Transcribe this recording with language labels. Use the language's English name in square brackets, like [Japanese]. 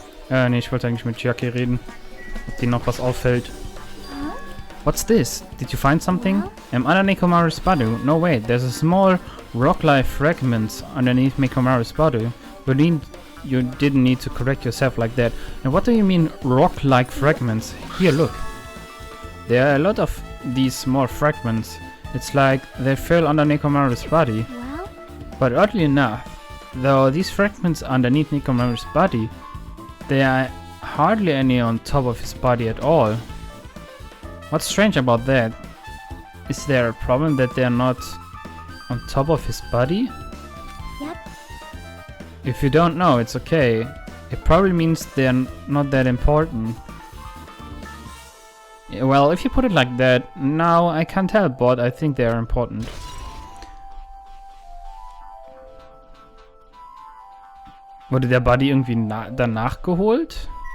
[German] Nee, ich wollte eigentlich mit Jackie reden. Ob dir noch was auffällt. [English] What's this? Did you find something? I'm under Nekomaru's body. No wait, there's a small rock-like fragment underneath Nekomaru's body. You didn't need to correct yourself like that. And what do you mean rock-like fragments? Here, look. There are a lot of these small fragments. It's like they fell under Nekomaru's body. Well? But oddly enough, though these fragments are underneath Nekomaru's body, there are hardly any on top of his body at all. What's strange about that? Is there a problem that they're not on top of his body? Yep. If you don't know, it's okay. It probably means they're not that important. Yeah, well, if you put it like that, now I can't help but I think they are important. [German] Wurde der Buddy irgendwie danach geholt?